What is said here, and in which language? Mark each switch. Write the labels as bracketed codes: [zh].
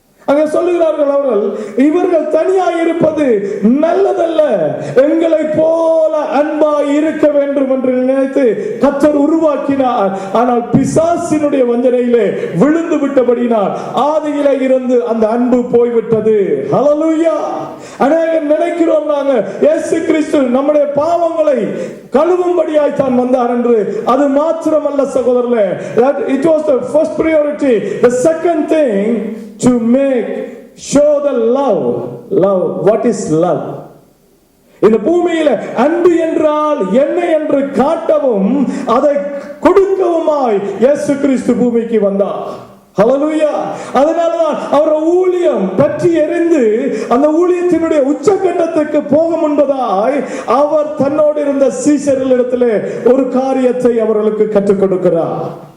[ta] அங்க சொல்லுகிறார்கள் அவர்கள், இவர்கள் தனியாய் இருப்பது நல்லதல்ல, எங்களை போல அன்பாய் இருக்க வேண்டும் என்று நினைத்து கர்த்தர் உருவாக்கினார். ஆனால் பிசாசினுடைய வஞ்சனையிலே விழுந்து விட்டபடினால் ஆதியிலே இருந்து அந்த அன்பு போய்விட்டது. ஹல்லேலூயா. அநேகர் நினைக்கிறோம் நாங்க இயேசு கிறிஸ்து நம்முடைய பாவங்களை கழுவும்படியாய் தான் வந்தார் என்று. அது மாத்திரமல்ல சகோதரர்களே, [en] that it was the first priority. The second thing, to show the love. What is love? [ta] இந்த பூமியில அன்பு என்றால் என்ன என்று காட்டவும் அதை கொடுக்கவுமாய் இயேசு கிறிஸ்து பூமிக்கு வந்தார். ஹல்லேலூயா. அதனாலதான் அவர் ஊழியம் பற்றி எரிந்து அந்த ஊழியத்தினுடைய உச்சகட்டத்துக்கு போக முன்பதாய் அவர் தன்னோடு இருந்த சீஷர்களிடத்திலே ஒரு காரியத்தை அவர்களுக்கு கற்றுக் கொடுக்கிறார்.